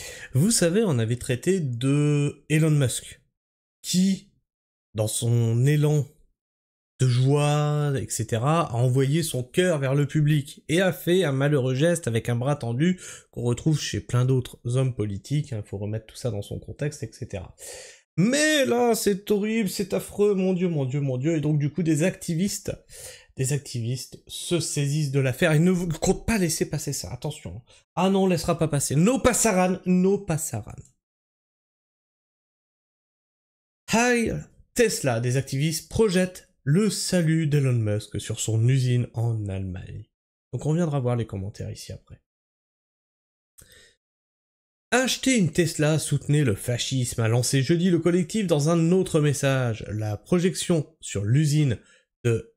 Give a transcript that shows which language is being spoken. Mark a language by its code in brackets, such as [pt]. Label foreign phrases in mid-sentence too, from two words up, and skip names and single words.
[fr] Vous savez, on avait traité de Elon Musk, qui, dans son élan de joie, etc., a envoyé son cœur vers le public et a fait un malheureux geste avec un bras tendu qu'on retrouve chez plein d'autres hommes politiques, il faut remettre tout ça dans son contexte, etc. Mais là, c'est horrible, c'est affreux, mon dieu, mon dieu, mon dieu, et donc du coup des activistes se saisissent de l'affaire et ne comptent pas laisser passer ça, attention. Ah non, on laissera pas passer, [es] no passaran, no passaran. [fr] Hi, Tesla, des activistes projettent le salut d'Elon Musk sur son usine en Allemagne. Donc on viendra voir les commentaires ici après. Acheter une Tesla soutenait le fascisme, a lancé jeudi le collectif dans un autre message. La projection sur l'usine de...